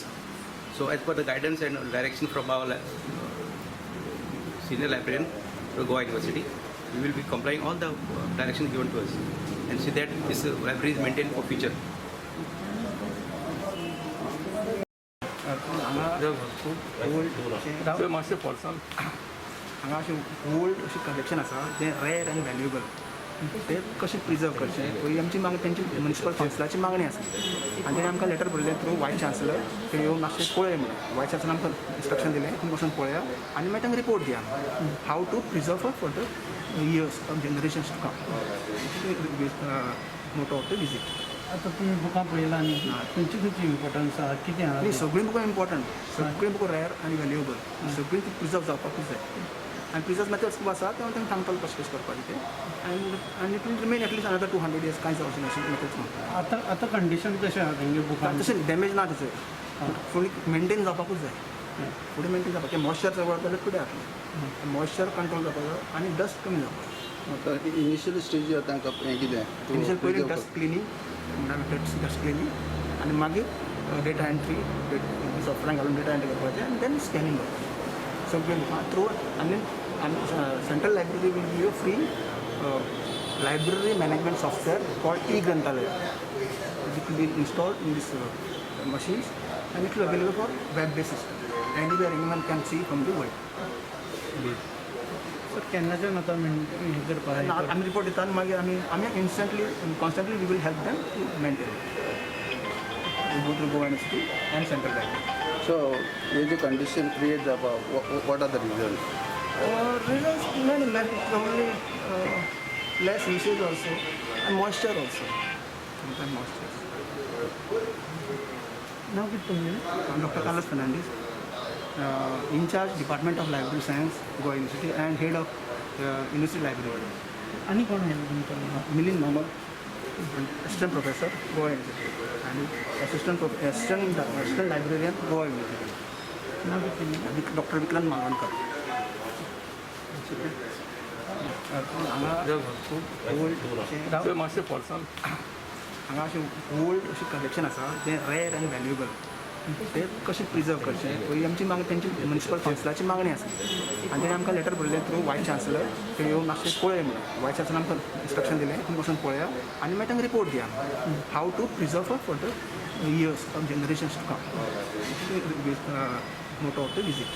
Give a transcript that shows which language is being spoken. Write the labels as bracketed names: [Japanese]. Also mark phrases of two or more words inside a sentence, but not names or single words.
[English] So as per the guidance and direction from our senior librarian to Goa University, we will be complying all the directions given to us and see that this library is maintained for future. [Konkani] So मातशें पर्सन हांगा अशें ओल्ड अशें कलेक्शन आसा जें [English] rare and valuable [Konkani] तें कशें प्रिजर्व करचें पयलीं आमची मागणी तेंची म्युनिसिपल कावन्सिलाची मागणी आसा आनी तेणें आमकां लेटर बरयलें [English] through vice chancellor [Konkani] ते येवन मातशें पळय म्हणून वायस चान्सलर आमकां इंस्ट्रक्शन दिलें तुमी वचून पळया आनी मागीर तांकां रिपोर्ट दिया [English] how to preserve for the years of generations to come motto of the visit [Konkani] आता तुम्ही बुकां पळयलां न्ही खंयची खंयची इम्पॉर्टन्स आहा कितें आहा आनी सगळीं बुकां इम्पॉर्टंट सगळीं बुकां रेर आनी व्हॅल्युएबल सगळीं ती प्रिजर्व जावपाकूच जाय आनी [English] preserve methods [Konkani] खूब आसा ते हांव तांकां सांगतलो कशें कशें करपाचें तें आनी [English] it will remain at least another 200 years [Konkani] कांय जावचें ना अशें मेथड्स म्हणटा आता आता कंडिशन कशें आहा तेंगे बुकां तशें डॅमेज ना तेचें फुडें मेंटेन जावपाकूच जाय फुडें मेंटेन जावपाक तें मॉइश्चर चड जाल्यार फुडें जातलें [English] moisture control [Konkani] जावपाक जाय आनी डस्ट कमी जावपाक [English] initial stage [Konkani] तांकां हें कितें इनिशियल पयलीं [English] dust cleaning [Konkani] म्हणल्यार [English] dust cleaning [Konkani] आनी मागीर [English] data entry software [Konkani] घालून [English] data entry [Konkani] करपाचें आनी [English] then scanning [Konkani] करपाचें सगळें बुकां थ्रू आनी [English] Central Library will give free library management software called e-Granthalaya. It will be installed in these machines and it will be available for web-based system. Anywhere anyone can see from the world. [Konkani] सर केन्नाच्यान आतां हें करपाक आमी रिपोर्ट दिता आनी मागीर आमी [English] instantly constantly we will help them to maintain go to Goa University and Central Library. [Konkani] सो हे जे कंडिशन क्रिएट जावपा [English] what are the reason Reasons many, probably less usage also and moisture also. Sometimes moisture. [Konkani] नांव कितें तुमगें [English] I'm Dr. Carlos Fernandez, in charge Department of Library Science, Goa University, and head of University Library. [Konkani] आनी कोण आहे तुमचं [English] Milind Mohammed, assistant professor, Goa University, and assistant librarian, Goa University. [Konkani] नांव कितें [English] Dr. Vikram Malwankar. [Konkani] हांगा ओल्ड So मातशें पर्सन हांगा अशें ओल्ड अशें कलेक्शन आसा जें [English] रेर आनी व्हॅल्युएबल [Konkani] तें कशें प्रिजर्व करचें पयलीं आमची मागणी तेंची म्युनिसिपल कावन्सिलाची मागणी आसा आनी तेणें आमकां लेटर बरयलें [English] through vice chancellor [Konkani] ते येवन मातशें पळय म्हणून वायस चान्सलर आमकां इंस्ट्रक्शन दिलें तुमी वचून पळया आनी मागीर तांकां रिपोर्ट दिया [English] how to preserve for the years of generations to come motto of the visit.